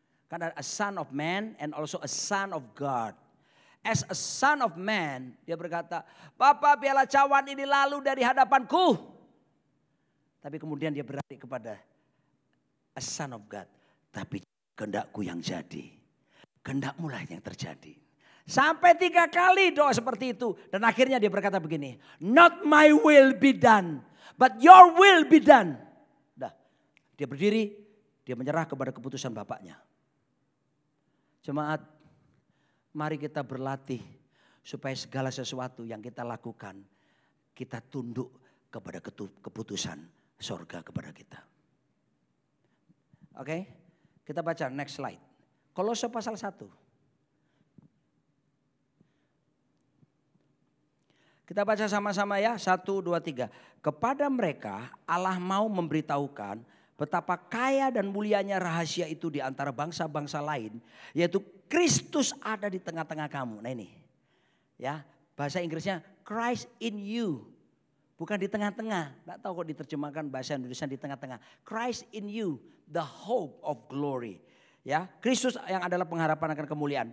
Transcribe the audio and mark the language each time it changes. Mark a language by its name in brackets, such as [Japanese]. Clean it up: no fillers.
[Indonesian] Karena [English] a son of man and also a son of God. As a son of man, [Indonesian] dia berkata, Bapa biarlah cawan ini lalu dari hadapanku. Tapi kemudian dia beralih kepada [English] a son of God. [Indonesian] Tapi kehendakku yang jadi. Kehendakmu lah yang terjadi. Sampai 3 kali doa seperti itu. Dan akhirnya dia berkata begini. [English] Not my will be done, but your will be done. [Indonesian] Dah, dia berdiri, dia menyerah kepada keputusan Bapaknya. Jemaat, mari kita berlatih supaya segala sesuatu yang kita lakukan, kita tunduk kepada keputusan sorga kepada kita. Oke, kita baca [English] next slide. [Indonesian] Kolose pasal 1. Kita baca sama-sama ya, 1, 2, 3. Kepada mereka Allah mau memberitahukan betapa kaya dan mulianya rahasia itu di antara bangsa-bangsa lain. Yaitu Kristus ada di tengah-tengah kamu. Nah ini ya, bahasa Inggrisnya [English] Christ in you. [Indonesian] Bukan di tengah-tengah. Tidak tahu kok diterjemahkan bahasa Indonesia di tengah-tengah. [English] Christ in you, the hope of glory. [Indonesian] Ya, Kristus yang adalah pengharapan akan kemuliaan.